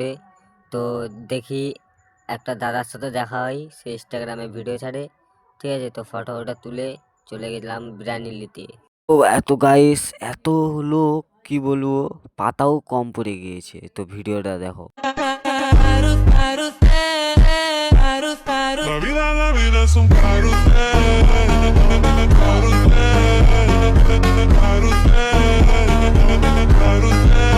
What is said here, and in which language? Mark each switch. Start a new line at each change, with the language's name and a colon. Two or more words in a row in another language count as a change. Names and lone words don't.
Bangla: তো দেখি একটা দাদার সাথে দেখা হয়, সে ইনস্টাগ্রামে ভিডিও ছাড়ে। ঠিক আছে, তো ফটোটা তুলে চলে গেলাম বিরিয়ানি নিতে। ও এত গাইস, এত হলো কি বলবো, পাতাও কম পড়ে গিয়েছে। তো ভিডিওটা দেখো।
Spanish: La vida es un carrusel, carrusel, carrusel, carrusel.